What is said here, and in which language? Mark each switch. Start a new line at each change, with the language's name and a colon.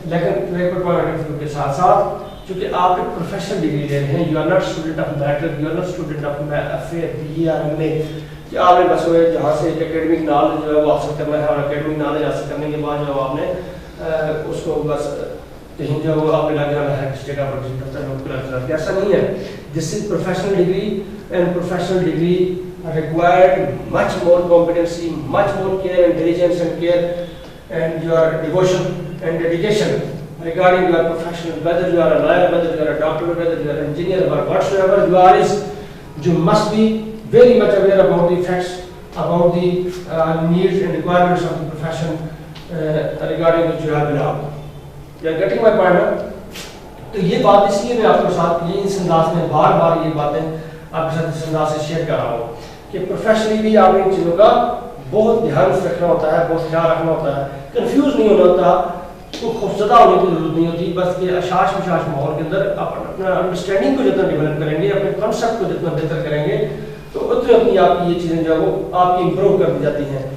Urdu: لیکن paper point of view کے ساتھ ساتھ چونکہ آپ ایک پروفیشنل ڈگری لے رہے ہیں,
English: you are not student of matric, you are not student of BE or MA,
Urdu: کہ آپ نے بس جہاں سے ایک اکیڈمک نالج جو ہے وہ حاصل کرنا ہے, اور اکیڈمک نالج حاصل کرنے کے بعد جو آپ نے اس کو بس کہیں جو وہ آپ نے لگ جانا ہے کس جگہ پر جس دفتر میں اس کو لگ جانا ہے. ایسا نہیں ہے.
English: This is professional degree, and professional degree required much more competency, much more care, intelligence and care, and your devotion and dedication regarding your profession. Whether you are a lawyer, whether you are a doctor, whether you are an engineer, or whatsoever you are, is you must be very much aware about the facts, about the needs and requirements of the profession regarding which you have belonged. You are getting my point now?
Urdu: تو یہ بات اس لیے میں آپ کے ساتھ یہ اس انداز میں بار بار یہ باتیں آپ کے ساتھ اس انداز سے شیئر کر رہا ہوں کہ پروفیشنلی بھی آپ ان چیزوں کا بہت دھیان سے رکھنا ہوتا ہے, بہت خیال رکھنا ہوتا ہے. کنفیوز نہیں ہونا ہوتا, کوئی خوفزدہ ہونے کی ضرورت نہیں ہوتی. بس کہ اشاش مشاش ماحول کے اندر آپ اپنا انڈرسٹینڈنگ کو جتنا ڈیولپ کریں گے, اپنے کانسیپٹ کو جتنا بہتر کریں گے, تو اتنی اپنی آپ کی یہ چیزیں جو ہے وہ آپ کی امپروو کر دی جاتی ہیں.